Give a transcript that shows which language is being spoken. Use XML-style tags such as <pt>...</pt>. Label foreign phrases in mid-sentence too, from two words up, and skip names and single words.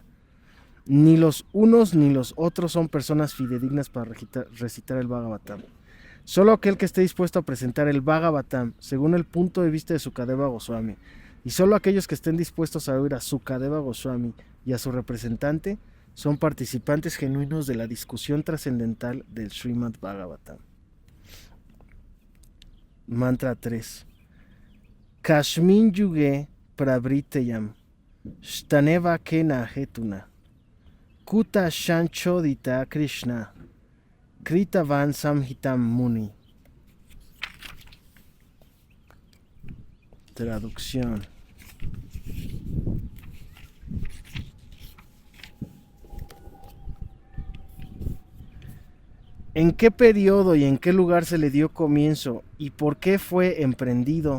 <es>Ni los unos ni los otros son personas fidedignas para recitar el Bhagavatam. Solo aquel que esté dispuesto a presentar el Bhagavatam según el punto de vista de Sukadeva Goswami, y solo aquellos que estén dispuestos a oír a Sukadeva Goswami y a su representante, son participantes genuinos de la discusión trascendental del Srimad Bhagavatam. Mantra 3.</es> <sa>Kashmin yuge pravriteyam Shtaneva kena hetuna Kuta shanchodita Krishna Kritavan samhitam muni.</sa> <es>Traducción. ¿En qué periodo y en qué lugar se le dio comienzo y por qué fue emprendido?</es>